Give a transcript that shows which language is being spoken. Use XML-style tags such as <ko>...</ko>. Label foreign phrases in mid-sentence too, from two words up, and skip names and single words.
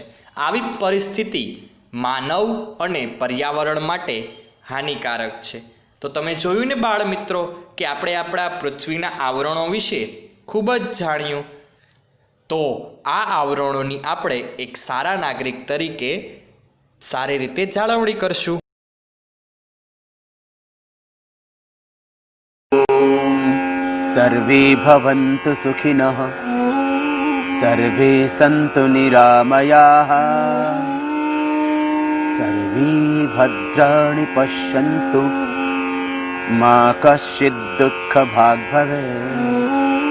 <gu>આવી પરિસ્થિતિ માનવ અને પર્યાવરણ માટે હાનિકારક છે. તો તમે જોયું ને બાળ મિત્રો કે આપણે આપણા પૃથ્વીના આવરણો વિશે ખૂબ જ જાણ્યું. તો આ આવરણોની આપણે એક સારા નાગરિક તરીકે સારી રીતે જાળવણી કરશું.</gu> <sa>सर्वे भवन्तु सुखिनः, सर्वे सन्तु निरामयाः, सर्वे भद्राणि पश्यन्तु, मा कश्चित् दुःखभाग् भवेत्.</sa>